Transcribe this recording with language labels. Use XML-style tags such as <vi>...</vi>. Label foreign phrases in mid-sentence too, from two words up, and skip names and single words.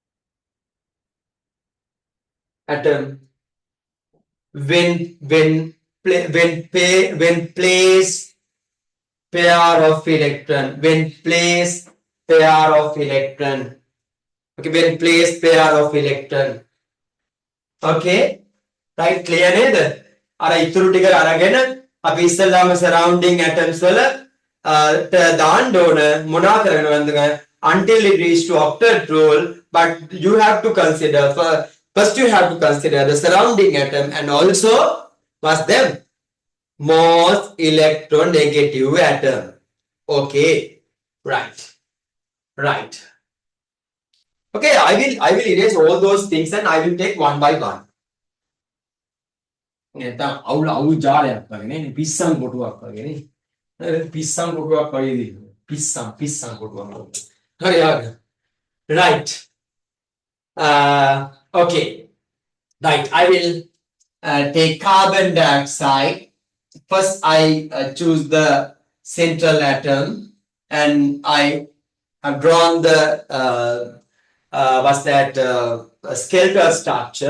<en>when when place pair of electron, when place pair of electron, okay, when place pair of electron, okay, right, clear නේද?</en> <si>අර ඉතුරු ටික අරගෙන අපි ඉස්සෙල්ලාම</si> <en>surrounding atoms</en> <si>වල දාන්න ඕන මොනවා කරගෙනවද</si> <en>until it reach to octet rule, but you have to consider first you have to consider the surrounding atom and also what's them most electronegative atom. Okay, right. Okay, I will erase all those things and I will take one by one.</en> <si>නැත්නම් අවුල් ජාලයක් වගේ නේ පිස්සන් කොටුවක් වගේ නේ පිස්සන් කොටුවක් වගේ දී පිස්සන් කොටුවක් හරි</si> <en>right okay right I will take carbon dioxide. First I choose the central atom and I have drawn the what's that skeletal structure.</en>